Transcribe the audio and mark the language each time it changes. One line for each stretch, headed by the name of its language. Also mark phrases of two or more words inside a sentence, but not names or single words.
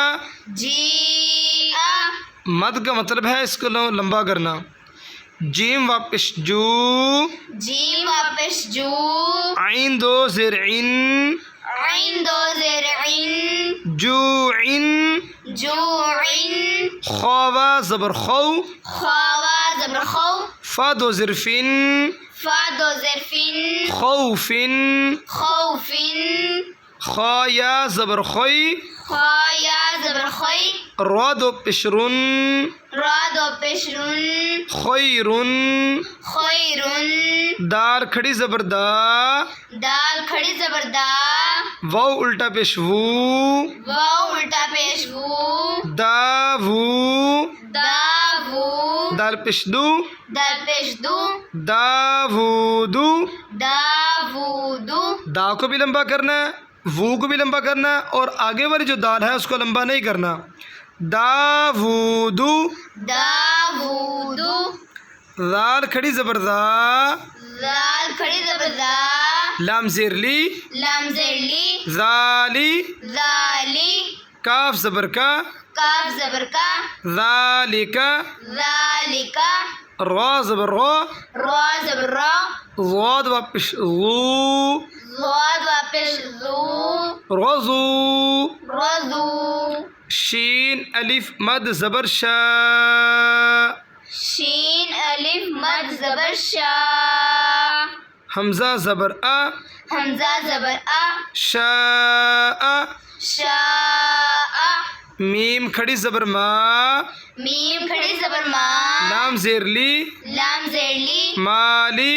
Urdu: جی آ، مد کا مطلب ہے اس کو لمبا کرنا۔ جیم واپس جو، جیم واپس جو، عین دو زیر عین، عین دو زیر عین، جو عین، جو عین، خوا زبر خو، خوا زبر خو، فا دو زیر فن، فا دو زیر فن، خوفن، خوفن، خا یا زبر خوی، خا یا زبر خوی، را دو پشرن، را دو پشرن، خیرن، خیرن، دال کھڑی زبر دا، دال کھڑی زبر دا، واو الٹا پیش وو، واو الٹا پیش وو، دا وو، دا وو، دال پیش دو، دال پیش دو، دا وو دو۔ دا وو دو، دا کو بھی لمبا کرنا ہے، وو کو بھی لمبا کرنا ہے، اور آگے والی جو دال ہے اس کو لمبا نہیں کرنا۔ دا وو دو، دا وو دو، دال کھڑی زبر دا، دال کھڑی زبر دا، لام زیر لی، لام زیر لی، ذالی، ذالی، کاف زبر کا، کاف زبر کا، ذالکا، ذالکا، را زبر را، را زبر را، ضاد واپس غو، ضاد واپس زو، رضو، رضو، شین الف مد زبر شا، شین الف مد زبر شا، حمزہ زبر آ، حمزہ زبر آ، شا، شاء، میم کھڑی زبر ما، میم کھڑی زبر ما، لام زیر لی، لام زیر لی، مالی،